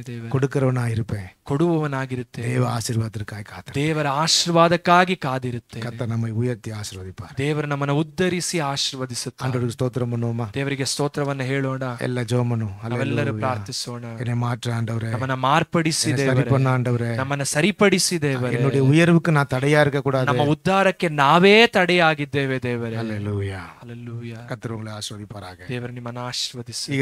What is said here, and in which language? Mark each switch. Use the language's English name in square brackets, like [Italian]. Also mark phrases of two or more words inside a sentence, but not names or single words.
[Kannada] ದೇವರೇ, [Tamil] கொடுக்கிறவனா இருப்பேன். [Kannada] ಕೊಡುವವನಾಗಿರುತ್ತೇನೆ. [Tamil] தேவ ஆசீர்வாதத்திற்காய் காத்திருப்பேன். [Kannada] ದೇವರ ಆಶೀರ್ವಾದಕ್ಕಾಗಿ ಕಾದಿರುತ್ತೇನೆ. [Tamil] கர்த்தர் நம்மை உயர்த்தி ஆசீர்வதிப்பார். [Kannada] ದೇವರು ನಮ್ಮನ್ನು ಉದ್ಧರಿಸಿ ಆಶೀರ್ವದಿಸುತ್ತಾನೆ. [Tamil] ஆண்டவருக்கு ஸ்தோத்திரம் பண்ணுவோமா? [Kannada] ದೇವರಿಗೆ ಸ್ತೋತ್ರವನ್ನ ಹೇಳೋಣ. [Tamil] எல்லா ஜெபமனும் [Kannada] ನಾವೆಲ್ಲರೂ ಪ್ರಾರ್ಥಿಸೋಣ. [Tamil] என்னை மாற்ற ஆண்டவரே, [Kannada] ನಮ್ಮನ್ನ ಮಾರ್ಪಡಿಸಿ [Tamil] என்னை சரி [Kannada] ದೇವರೇ, [Tamil] பண்ண ஆண்டவரே, [Kannada] ನಮ್ಮನ್ನ ಸರಿಪಡಿಸಿ ದೇವರೇ. [Tamil] என்னுடைய உயர்வுக்கு நான் தடையா இருக்க கூடாது. [Kannada] ನಮ್ಮ ಉದ್ಧಾರಕ್ಕೆ ನಾವೇ ತಡೆಯಾಗಿದ್ದೇವೆ ದೇವರೇ. [Tamil] அல்லேலூயா. [Kannada] ಹಲ್ಲೆಲೂಯಾ. [Tamil] கர்த்தர் உங்களை ஆசீர்வதிப்பாராக. [Kannada] ದೇವರು ನಿಮ್ಮನ್ನು ಆಶೀರ್ವದಿಸಿ.